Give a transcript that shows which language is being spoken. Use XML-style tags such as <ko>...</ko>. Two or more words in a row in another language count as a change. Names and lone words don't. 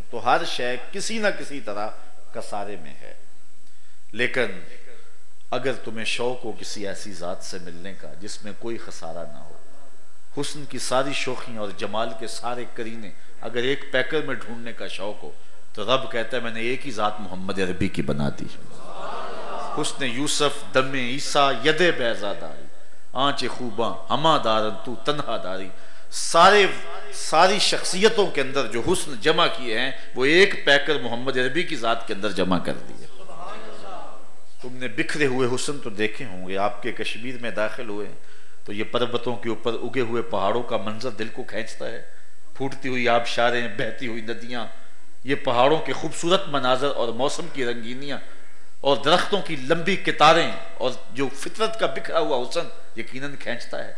<ur>تو ہر شے کسی نہ کسی طرح خسارے میں ہے، لیکن اگر تمہیں شوق ہو کسی ایسی ذات سے ملنے کا جس میں کوئی خسارہ نہ ہو، حسن کی ساری شوخیاں اور جمال کے سارے کرینے اگر ایک پیکر میں ڈھونڈنے کا شوق ہو، تو رب کہتا ہے میں نے ایک ہی ذات محمد عربی کی بنا دی۔</ur> <fa>حسن یوسف دم عیسیٰ ید بیضا داری، آنچ خوباں ہما دارن تو تنہا داری،</fa> <ur>ساری شخصیتوں کے اندر جو حسن جمع کیے ہیں وہ ایک پیکر محمد عربی کی ذات کے اندر جمع کر دیے۔ تم نے بکھرے ہوئے حسن تو دیکھے ہوں گے، آپ کے کشمیر میں داخل ہوئے تو یہ پربتوں کے اوپر اگے ہوئے پہاڑوں کا منظر دل کو کھینچتا ہے، پھوٹتی ہوئی آبشاریں، بہتی ہوئی ندیاں، یہ پہاڑوں کے خوبصورت مناظر اور موسم کی رنگینیاں اور درختوں کی لمبی قطاریں اور جو فطرت کا بکھرا ہوا حسن یقیناً کھینچتا ہے۔</ur>